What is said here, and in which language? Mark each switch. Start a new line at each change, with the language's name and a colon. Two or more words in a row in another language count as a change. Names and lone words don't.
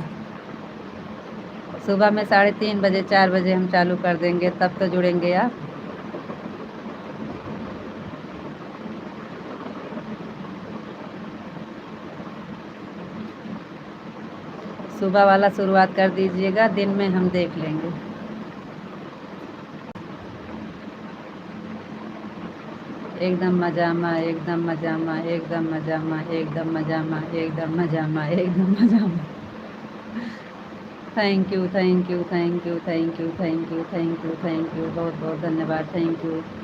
Hindi: सुबह में 3:30 बजे 4 बजे हम चालू कर देंगे, तब तो जुड़ेंगे आप। सुबह वाला शुरुआत कर दीजिएगा, दिन में हम देख लेंगे।
Nepali: एकदम मजामा एकदम मजामा एकदम मजामा एकदम मजामा एकदम मजामा एकदम मजामा।
English: thank you thank you thank you thank you thank you thank you thank you,
Hindi: बहुत बहुत धन्यवाद।
English: thank you.